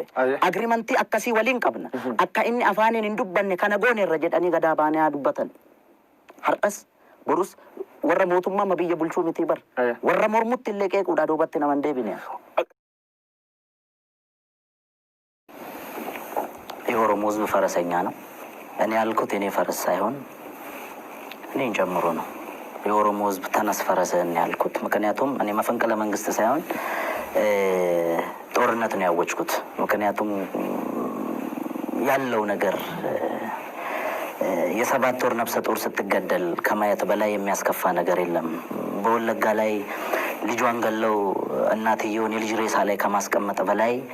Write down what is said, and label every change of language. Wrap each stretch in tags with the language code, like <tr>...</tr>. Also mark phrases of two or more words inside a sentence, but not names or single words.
<om>Agriimantii akkasii waliin qabna. Akka inni afaaniin hin dubbanne kana goone irra jedhanii gadaa baanii haa dubbatan. Har'as borus warra mootummaa biyya bulchuu miti bar. Warra mormutti illee qeequudhaa duubatti naman deebine.</om> <am>የኦሮሞ ህዝብ ፈረሰኛ ነው። እኔ ያልኩት እኔ ፈረስ ሳይሆን እኔን ጨምሮ ነው። የኦሮሞ ህዝብ ተነስ ፈረስህን ያልኩት። ምክንያቱም እኔ መፈንቅለ መንግስት ሳይሆን ጦርነት ነው ያወጅኩት። ምክንያቱም ያለው ነገር የ7 ወር ነፍሰ ጡር ስትገደል ከማየት በላይ የሚያስከፋ ነገር የለም። በወለጋ ላይ ልጇን ገለው እናትየውን የልጅ ሬሳ ላይ ከማስቀመጥ በላይ</am>